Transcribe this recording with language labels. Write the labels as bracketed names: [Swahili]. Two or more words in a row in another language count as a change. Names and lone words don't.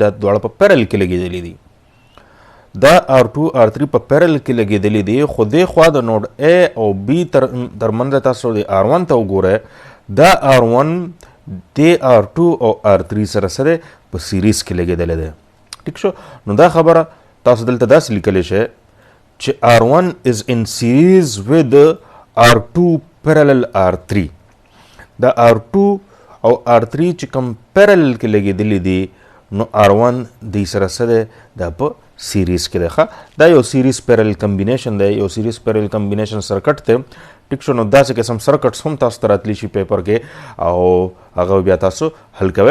[Pashto] دا دواړه په پیرل کې لګېدلي دي. دا R2 R3 په پیرل کې لګېدلي دي، خو دې خوا د نوډ A او B ترمنځ تاسو د R1 ته وګورئ، دا R1 د R2 او R3 سره سره په سیریز کې لګېدلی دی. ټیک شو، نو دا خبره تاسو دلته داسې لیکلی شئ چې [English] R1 is in series with R2 parallel R3. [Pashto] دا R2 او R3 چې کوم پیرل کې لګېدلی دي نو R1 دی سره سره دا په سیریز کې دی. دا یو [English] series parallel combination [Pashto] دی، یو [English] series parallel combination circuit [Pashto] دی. ټیک شو، نو داسې قسم سرکټس هم تاسو ته راتلی شي پیپر کې او هغه بیا تاسو حل کوئ.